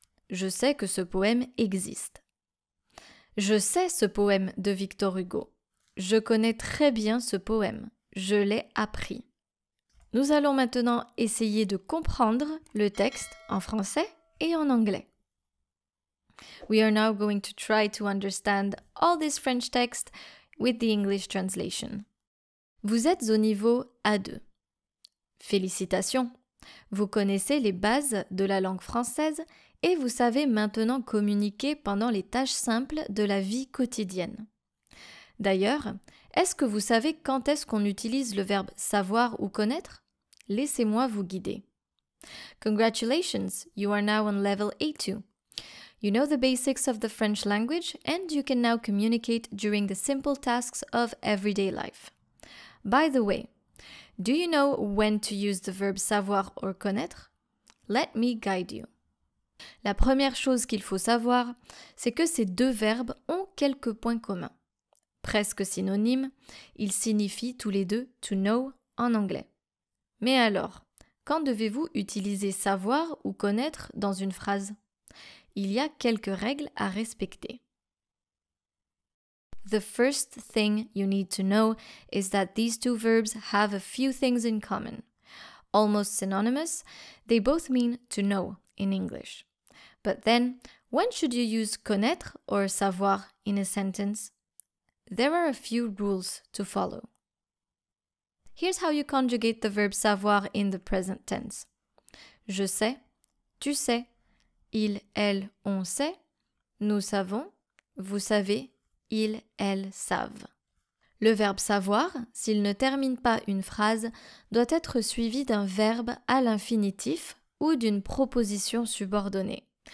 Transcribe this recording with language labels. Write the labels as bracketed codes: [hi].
[fr] Je sais que ce poème existe. Je sais ce poème de Victor Hugo. Je connais très bien ce poème. Je l'ai appris. Nous allons maintenant essayer de comprendre le texte en français et en anglais. [en] We are now going to try to understand all this French text with the English translation. [fr] Vous êtes au niveau A2. Félicitations! Vous connaissez les bases de la langue française et vous savez maintenant communiquer pendant les tâches simples de la vie quotidienne. D'ailleurs, est-ce que vous savez quand est-ce qu'on utilise le verbe savoir ou connaître? Laissez-moi vous guider. [en] Congratulations, you are now on level A2. You know the basics of the French language and you can now communicate during the simple tasks of everyday life. By the way, do you know when to use the verb savoir or connaître? Let me guide you. [fr] La première chose qu'il faut savoir, c'est que ces deux verbes ont quelques points communs. Presque synonymes, ils signifient tous les deux to know en anglais. Mais alors, quand devez-vous utiliser savoir ou connaître dans une phrase? Il y a quelques règles à respecter. [en] The first thing you need to know is that these two verbs have a few things in common. Almost synonymous, they both mean to know in English. But then, when should you use connaître or savoir in a sentence? There are a few rules to follow. Here's how you conjugate the verb savoir in the present tense. [fr] Je sais, tu sais, il, elle, on sait, nous savons, vous savez, ils, elles savent. Le verbe savoir, s'il ne termine pas une phrase, doit être suivi d'un verbe à l'infinitif ou d'une proposition subordonnée.